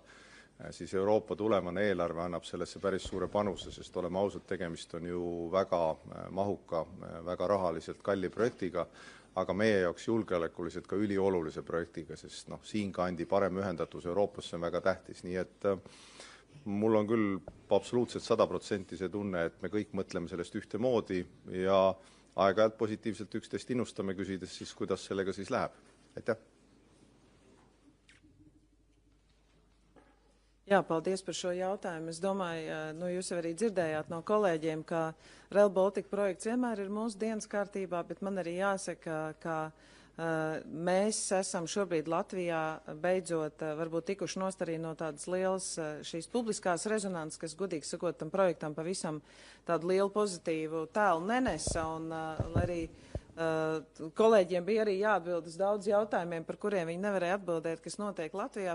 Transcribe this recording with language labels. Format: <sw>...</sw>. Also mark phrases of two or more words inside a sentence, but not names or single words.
<et>siis Euroopa tulemane eelarve annab sellesse päris suure panuse, sest oleme ausad, tegemist on ju väga mahuka, väga rahaliselt kalli projektiga, aga meie jaoks julgeolekuliselt ka üliolulise projektiga, sest siinkandi parem ühendatus Euroopasse on väga tähtis, nii et mul on küll absoluutselt 100% see tunne, et me kõik mõtleme sellest ühtemoodi ja aeg-ajalt positiivselt üksteist innustame, küsides siis, kuidas sellega siis läheb. Aitäh!</et> <lv>Jā, paldies par šo jautājumu. Es domāju, jūs jau arī dzirdējāt no kolēģiem, ka Rail Baltica projekts vienmēr ir mūsu dienas kārtībā, bet man arī jāsaka, ka mēs esam šobrīd Latvijā beidzot varbūt tikuši nost arī no tādas lielas šīs publiskās rezonances, kas, godīgi sakot, tam projektam pavisam tādu lielu pozitīvu tēlu nenesa, un arī kolēģiem bija arī jāatbild uz daudz jautājumiem, par kuriem viņi nevarēja atbildēt, kas notiek Latvijā.</lv>